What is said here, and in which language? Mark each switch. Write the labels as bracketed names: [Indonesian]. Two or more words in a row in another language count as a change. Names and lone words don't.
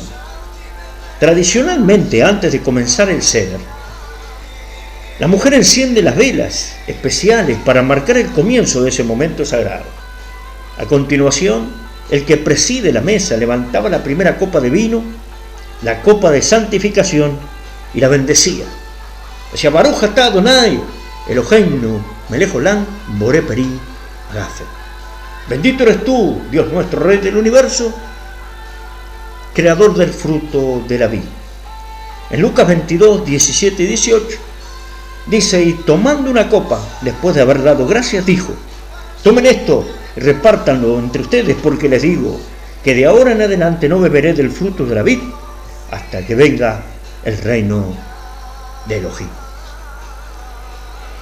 [Spanish] Tradicionalmente, antes de comenzar el Seder, la mujer enciende las velas especiales para marcar el comienzo de ese momento sagrado. A continuación, el que preside la mesa levantaba la primera copa de vino, la copa de santificación, y la bendecía. Decía: [Hebrew] ברוך אתה אדוני, אלוהינו, מלך עולם, בורא פרי, [Spanish] agafe. Bendito eres tú, Dios nuestro, Rey del universo, creador del fruto de la vid. En Lucas 22, 17 y 18, dice: y tomando una copa, después de haber dado gracias, dijo: tomen esto y repártanlo entre ustedes, porque les digo que de ahora en adelante no beberé del fruto de la vid hasta que venga el reino de Elohim.